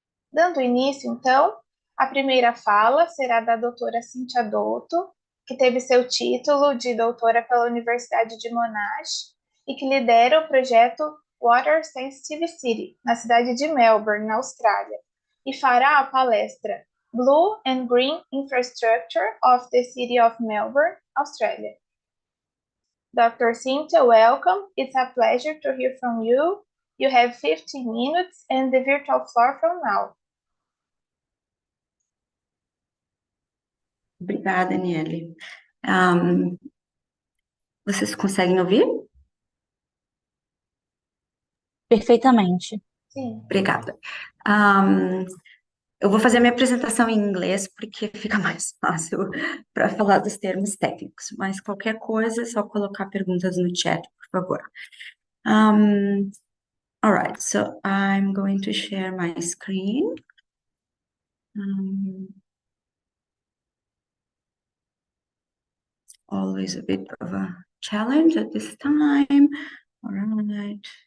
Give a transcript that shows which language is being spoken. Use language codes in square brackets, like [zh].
[pt] Dando início, então, a primeira fala será da doutora Cíntia Dotto, que teve seu título de doutora pela Universidade de Monash e que lidera o projeto Water Sensitive City, na cidade de Melbourne, na Austrália, e fará a palestra Blue and Green Infrastructure of the City of Melbourne, Australia. [en] Dr. Cynthia, welcome. It's a pleasure to hear from you. You have 15 minutes and the virtual floor from now. [pt] Obrigada, Aniele. Vocês conseguem ouvir? Perfeitamente. Sim. Obrigada. Eu vou fazer a minha apresentação em inglês porque fica mais fácil para falar dos termos técnicos, mas qualquer coisa é só colocar perguntas no chat, por favor. [en] All right, so I'm going to share my screen. Always a bit of a challenge at this time. All right.